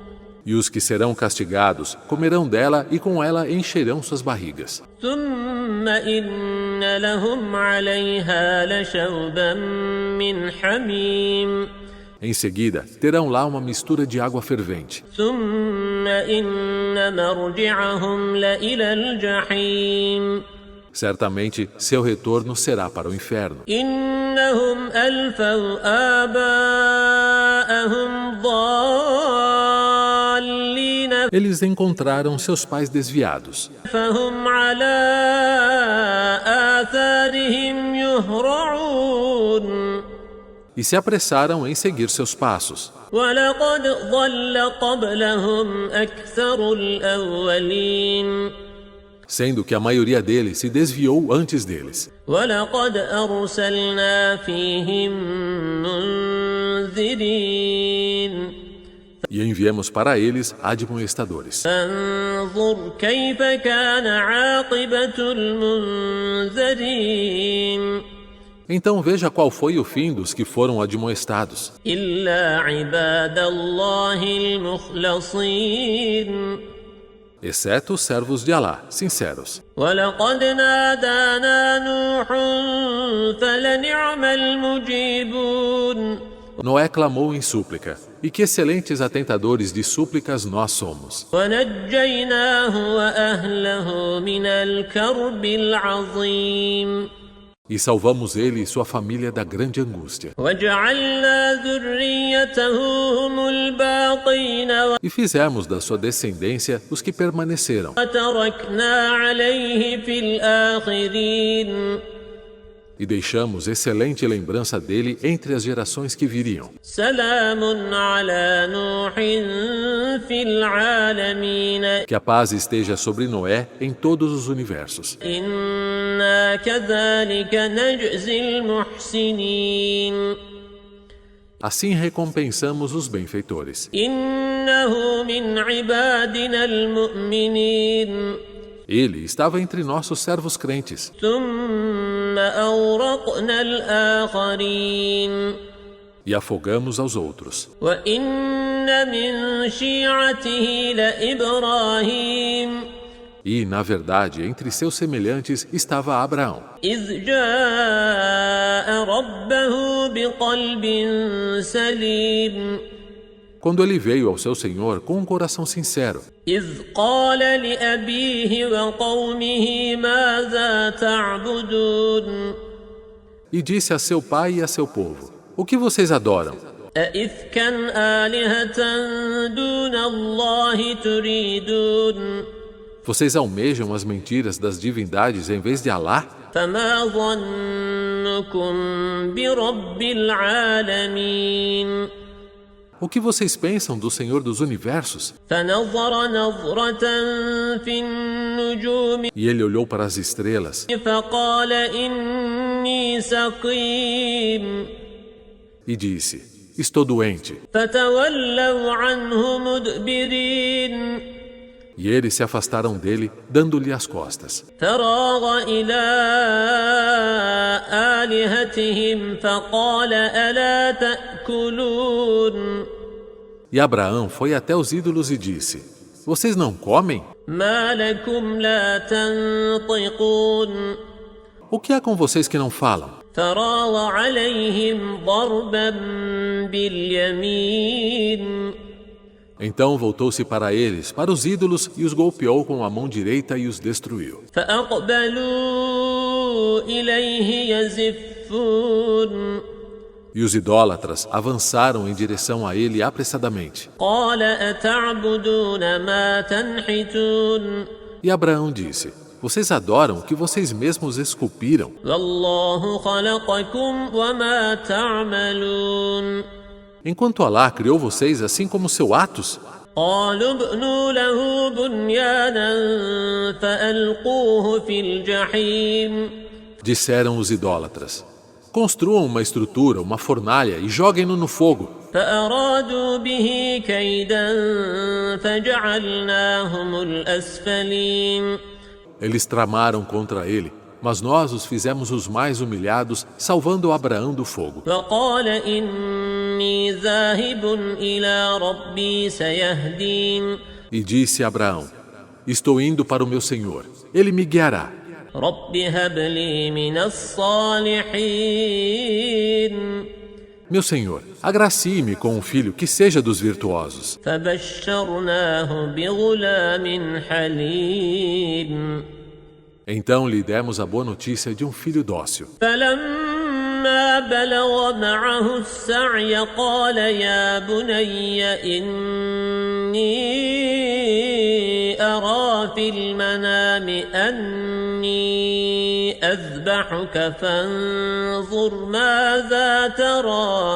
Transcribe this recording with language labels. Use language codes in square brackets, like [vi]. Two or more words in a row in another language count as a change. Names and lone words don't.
[pt] E os que serão castigados comerão dela e com ela encherão suas barrigas. [ar] ثم إن لهم عليها لشوبا من حميم [pt] Em seguida, terão lá uma mistura de água fervente. [ar] ثم إن مرجعهم لإلى الجحيم [pt] Certamente, seu retorno será para o inferno. [ar] إنهم ألفوا آباءهم ضالين [pt] Eles encontraram seus pais desviados. [ar] فهم على آثارهم يهرعون [pt] E se apressaram em seguir seus passos. [ar] ولقد ضل قبلهم أكثر الأولين [pt] Sendo que a maioria deles se desviou antes deles. [ar] ولقد أرسلنا فيهم منذرين [pt] E enviamos para eles admoestadores. [ar] فانظر كيف كان عاقبة المنذرين [pt] Então veja qual foi o fim dos que foram admoestados. [ar] إلا عباد الله المخلصين [pt] Exceto os servos de Alá, sinceros. [ar] ولقد نادانا نوح فلنعم المجيبون [pt] Noé clamou em súplica, e que excelentes atentadores de súplicas nós somos. [ar] ونجيناه وأهله من الكرب العظيم [pt] E salvamos ele e sua família da grande angústia. [ar] وجعلنا ذريته هم الباقين [pt] E fizemos da sua descendência os que permaneceram. [ar] وتركنا عليه في الآخرين [pt] E deixamos excelente lembrança dele entre as gerações que viriam. [ar] سلام على نوح في العالمين [pt] Que a paz esteja sobre Noé em todos os universos. [ar] إنا كذلك نجزي المحسنين [pt] Assim recompensamos os benfeitores. [ar] إنه من عبادنا المؤمنين [pt] Ele estava entre nossos servos crentes. [ar] ثم أورقنا الآخرين [pt] E afogamos aos outros. [ar] وإن من شيعته لإبراهيم [pt] E, na verdade, entre seus semelhantes estava Abraão. [ar] إذ جاء ربه بقلب سليم [pt] Quando ele veio ao seu Senhor com um coração sincero. [ar] إذ قال لأبيه وقومه ماذا تعبدون [pt] E disse a seu pai e a seu povo: O que vocês adoram? [ar] أئفكا آلهة دون الله تريدون [pt] Vocês almejam as mentiras das divindades em vez de Alá? [ar] فما ظنكم برب العالمين [pt] O que vocês pensam do Senhor dos Universos? [ar] فنظر نظرة في النجوم [pt] E ele olhou para as estrelas [ar] فقال إني سقيم [pt] e disse: Estou doente. [ar] فتولوا عنه مدبرين [pt] E eles se afastaram dele, dando-lhe as costas. [ar] فراغ إلى آلهتهم فقال ألا تأكلون تأكلون [pt] E Abraão foi até os ídolos e disse: Vocês não comem? [ar] ما لكم لا تنطقون [pt] O que há com vocês que não falam? [ar] فراغ عليهم ضربا باليمين [pt] Então voltou-se para eles, para os ídolos, e os golpeou com a mão direita e os destruiu. [ar] فأقبلوا إليه يزفون [pt] E os idólatras avançaram em direção a ele apressadamente. [ar] قال أتعبدون ما تنحتون [pt] E Abraão disse: Vocês adoram o que vocês mesmos esculpiram. [ar] والله خلقكم وما تعملون [pt] Enquanto Alá criou vocês assim como seu Atos, [ar] قالوا ابنوا له بنيانا فألقوه في الجحيم [pt] disseram os idólatras: Construam uma estrutura, uma fornalha e joguem-no no fogo. [ar] فأرادوا به كيدا فجعلناهم الأسفلين [pt] Eles tramaram contra ele, mas nós os fizemos os mais humilhados, salvando Abraão do fogo. [ar] فقال إني ذاهب إلى ربي سيهدين [pt] E disse a Abraão: Estou indo para o meu Senhor, ele me guiará. [ar] رب هب لي من الصالحين [pt] Meu Senhor, agracie-me com um filho que seja dos virtuosos. [ar] فبشرناه بغلام حليم [pt] Então lhe demos a boa notícia de um filho dócil. [ar] فلما بلغ معه السعي قال يا بني إني أرى في المنام أني أذبحك فانظر ماذا ترى